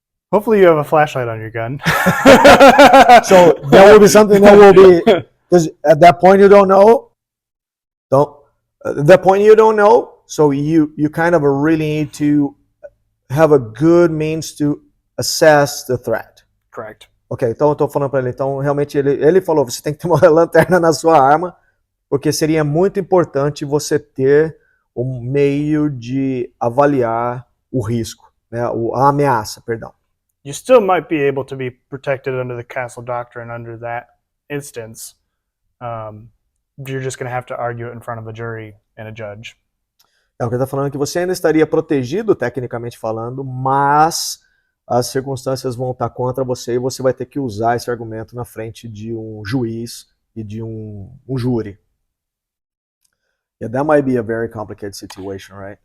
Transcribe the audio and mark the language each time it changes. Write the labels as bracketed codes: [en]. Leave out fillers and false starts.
[en] Hopefully you have a flashlight on your gun. So there will be something that will be, because at that point you don't know, at that point you don't know, so you kind of really need to have a good means to assess the threat. Correct. [pt] Ok, então eu tô falando para ele, então realmente ele falou, você tem que ter uma lanterna na sua arma, porque seria muito importante você ter um meio de avaliar o risco, né, a ameaça, perdão. [en] You still might be able to be protected under the castle doctrine under that instance. You're just going to have to argue it in front of a jury and a judge. [pt] É o que ele está falando, que você ainda estaria protegido, tecnicamente falando, mas as circunstâncias vão estar contra você e você vai ter que usar esse argumento na frente de um juiz e de um júri. [en] Yeah, that might be a very complicated situation, right?